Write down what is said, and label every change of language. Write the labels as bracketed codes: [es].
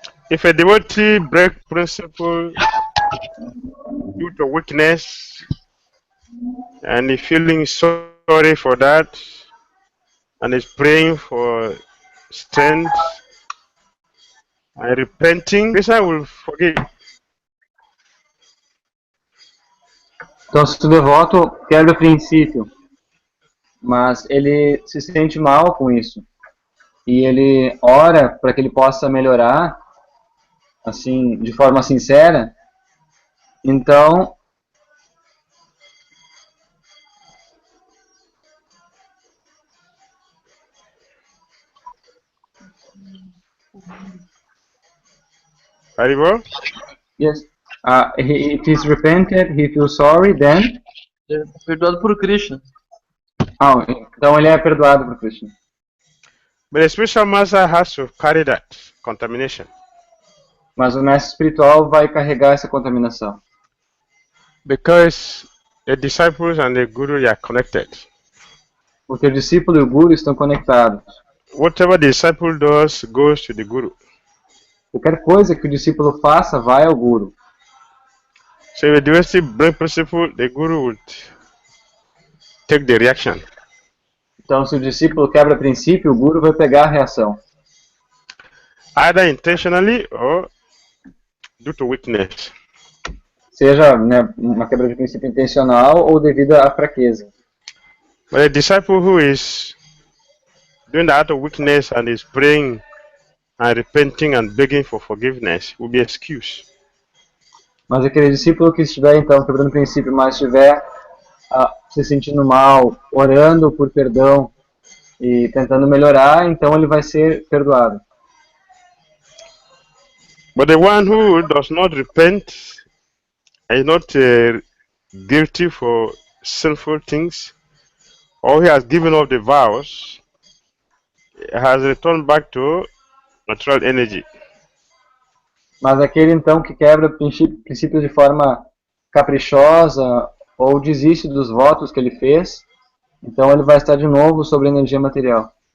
[en] If a devotee breaks principle due to weakness and is feeling sorry for that and is praying for strength and repenting, Krishna will forgive. [pt] Então, se o devoto quebra o princípio, mas ele se sente mal com isso, e ele ora para que ele possa melhorar, assim, de forma sincera, então Haribo? [en] yes, if he's repented, he feels sorry, then [pt] perdoado por Krishna. então ele é perdoado por Krishna. [en] But the spiritual master has to carry that contamination. [pt] Mas o mestre espiritual vai carregar essa contaminação. [en] Because the disciples and the guru are connected. [pt] Porque o discípulo e o guru estão conectados. [en] Whatever the disciple does goes to the guru. [pt] Qualquer coisa que o discípulo faça vai ao guru. [en] So if the devotee breaks principle, the guru would take the reaction. [pt] Então, se o discípulo quebra princípio, o guru vai pegar a reação. [en] Either intentionally or due to weakness. [pt] Seja, né, uma quebra de princípio intencional ou devido à fraqueza. [en] But a disciple who is doing the act of weakness and is praying and repenting and begging for forgiveness will be excused. [pt] Mas aquele discípulo que estiver, então, quebrando princípio, mas estiver se sentindo mal, orando por perdão e tentando melhorar, então ele vai ser perdoado. [en] But the one who does not repent and is not guilty for sinful things, or he has given up the vows, has returned back to natural energy. [pt] Mas aquele, então, que quebra princípios de forma caprichosa ou desiste dos votos que ele fez, então ele vai estar de novo sobre a energia material.